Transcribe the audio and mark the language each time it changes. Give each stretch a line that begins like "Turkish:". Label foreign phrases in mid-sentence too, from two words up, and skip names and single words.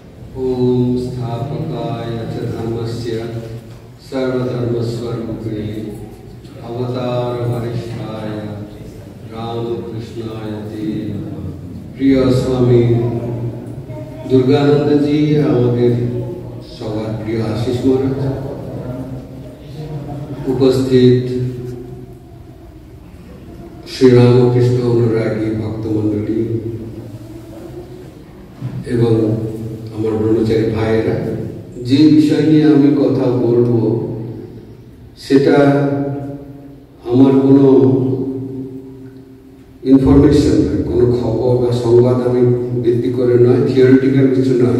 Sanskrit: ओम स्थापकाय च धर्मस्य सर्वधर्मस्वरूपिणे अवतार वरिष्ठाय रामकृष्णाय ते नमः।
Bangla: প্রিয় স্বামী দুর্গানন্দ জী আমাদের সবার প্রিয় আশিস মহারাজ, উপস্থিত শ্রীরামকৃষ্ণ অনুরাগী ভক্তমণ্ডলী এবং আমার ব্রহ্মচারী ভাইয়েরা, যে বিষয় নিয়ে আমি কথা বলবো সেটা আমার কোনো ইনফরমেশন নয়, কোনো খবর বা সংবাদ আমি ভিত্তি করে নয়, থিওরিটিক্যাল কিছু নয়।